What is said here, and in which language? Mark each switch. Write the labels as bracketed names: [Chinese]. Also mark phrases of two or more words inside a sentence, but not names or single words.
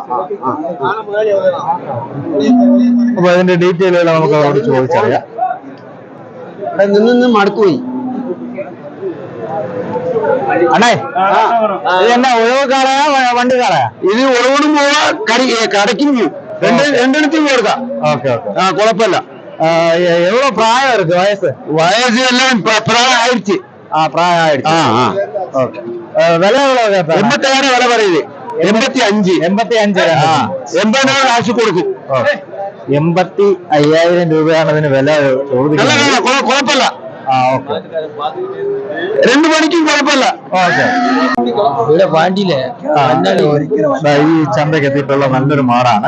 [Malayalam] അപ്പൊ അതിന്റെ ഡീറ്റെയിലുകൾ നമുക്ക് അവരോട് ചോദിച്ചറിയാം. മടക്കുപോയി അണ്ണേ, ഇത് എന്നാ ഉഴവ് കാളയാ വണ്ടി കാളയാ? ഇത് ഉഴവനും പോവാ, കടയ്ക്കും പോവും. രണ്ടിടത്തും കൊടുക്കാം. ഓക്കെ. കുഴപ്പമില്ല. [Tamil] எவ்வளவு பிராயம் இருக்கு வயசு? வயசு எல்லாம் பிராயம் ஆயிடுச்சு. பிராயம் ஆயிடுச்சு. ஓகே. விலை எவ்வளவு கேட்பாங்க? 86 விலை வருது. 85. 85. [Malayalam] 80 നാൾ കാശ് കൊടുക്കും. 85,000 രൂപയാണ് ഇതിന് വില ചോദിക്കുന്നത്. കുഴപ്പമില്ല. ഓക്കെ. 2 മണിക്കും കുഴപ്പമില്ല. ഓക്കെ. ഇവിടെ പാണ്ടിയിലെ ഈ ചന്തയ്ക്ക് എത്തിയിട്ടുള്ള നല്ലൊരു മാടാണ്.